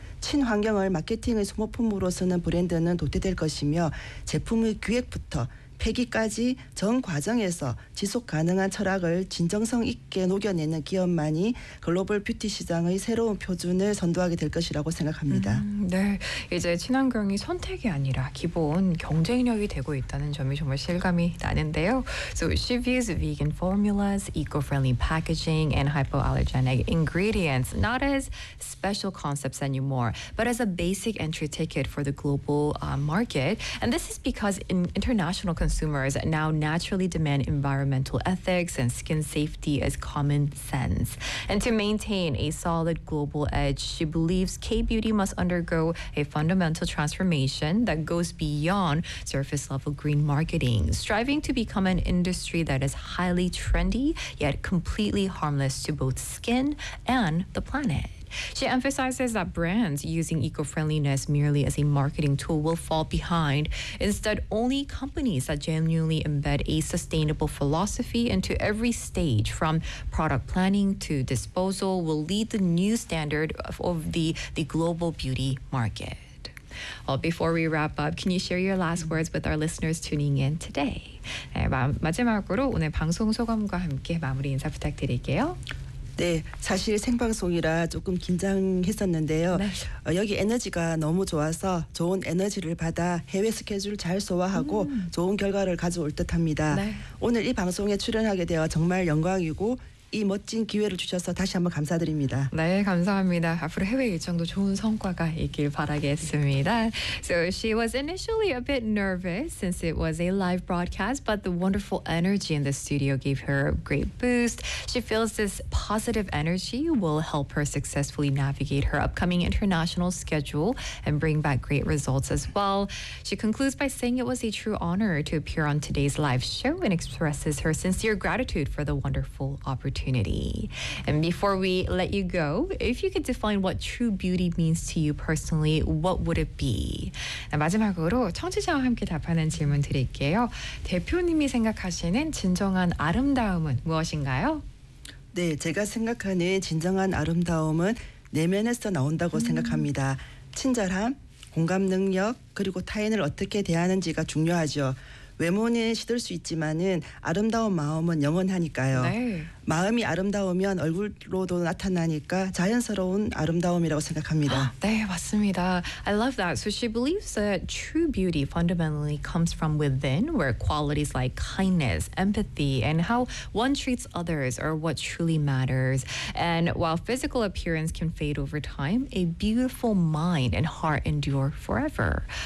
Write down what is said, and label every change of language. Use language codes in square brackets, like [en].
[ko] 친환경을 마케팅의 소모품으로 쓰는 브랜드는 도태될 것이며 제품의 기획부터 폐기까지 전 과정에서 지속 가능한 철학을 진정성 있게 녹여내는 기업만이 글로벌 뷰티 시장의 새로운 표준을 선도하게 될 것이라고 생각합니다. 네, 이제 친환경이 선택이 아니라 기본 경쟁력이 되고 있다는 점이 정말 실감이 나는데요. [en] So she views vegan formulas, eco-friendly packaging, and hypoallergenic ingredients not as special concepts anymore, but as a basic entry ticket for the global market. And this is because in international consumers now naturally demand environmental ethics and skin safety as common sense. And to maintain a solid global edge, she believes K-beauty must undergo a fundamental transformation that goes beyond surface-level green marketing, striving to become an industry that is highly trendy yet completely harmless to both skin and the planet. She emphasizes that brands using eco-friendliness merely as a marketing tool will fall behind. Instead, only companies that genuinely embed a sustainable philosophy into every stage from product planning to disposal will lead the new standard of the global beauty market. Well, before we wrap up, can you share your last words with our listeners tuning in today? [ko] 네, 마지막으로 오늘 방송 소감과 함께 마무리 인사 부탁드릴게요. 네, 사실 생방송이라 조금 긴장했었는데요. 네. 여기 에너지가 너무 좋아서 좋은 에너지를 받아 해외 스케줄 잘 소화하고 좋은 결과를 가져올 듯합니다. 네. 오늘 이 방송에 출연하게 되어 정말 영광이고 이 멋진 기회를 주셔서 다시 한번 감사드립니다. 네, 감사합니다. 앞으로 해외 일정도 좋은 성과가 있길 바라겠습니다. [en] So she was initially a bit nervous since it was a live broadcast, but the wonderful energy in the studio gave her a great boost. She feels this positive energy will help her successfully navigate her upcoming international schedule and bring back great results as well. She concludes by saying it was a true honor to appear on today's live show and expresses her sincere gratitude for the wonderful opportunity. And before we let you go, if you could define what true beauty means to you personally, what would it be? [ko] 마지막으로 청취자와 함께 답하는 질문 드릴게요. 대표님이 생각하시는 진정한 아름다움은 무엇인가요? 네, 제가 생각하는 진정한 아름다움은 내면에서 나온다고 생각합니다. 친절함, 공감 능력, 그리고 타인을 어떻게 대하는지가 중요하죠. 외모는 시들 수 있지만은 아름다운 마음은 영원하니까요. 네. 마음이 아름다우면 얼굴로도 나타나니까 자연스러운 아름다움이라고 생각합니다. 네, 맞습니다. [en] I love that. So she believes that true beauty fundamentally comes from within, where qualities like kindness, empathy, and how one treats others are what truly matters. And while physical appearance can fade over time, a beautiful mind and heart endure forever.